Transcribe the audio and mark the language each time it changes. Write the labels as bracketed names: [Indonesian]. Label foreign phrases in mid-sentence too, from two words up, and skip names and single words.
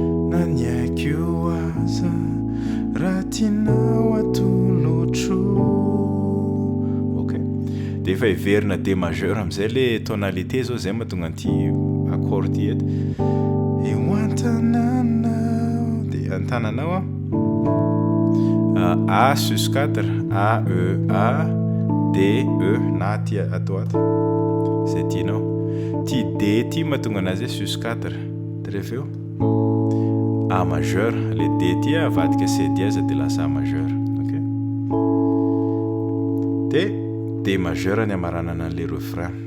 [Malagasy] Na ny aiko aza, raha tianao atolotro. Ok. Dia efa hiverina [French] D majeur [Malagasy] amin'izay [French] le tonalité [Malagasy] zao, izay mahatonga an'ity accord ty eto. Eo an-tananao, dia an-tananao a, a, A [French] sus quatre, [Malagasy] A, E, A, D, E, na aty ato ato. Izay tianao. Ty D ty mahatonga anazy hoe [French] sus quatre. [Malagasy] Dia rehefa eo. [French] A majeur, le D [Malagasy] ty avadika [French] C dièse [Malagasy] dia lasa [French] A majeur. [Malagasy] Ok? De [French] D majeur [Malagasy] ny amaranana an' [French] le refrain.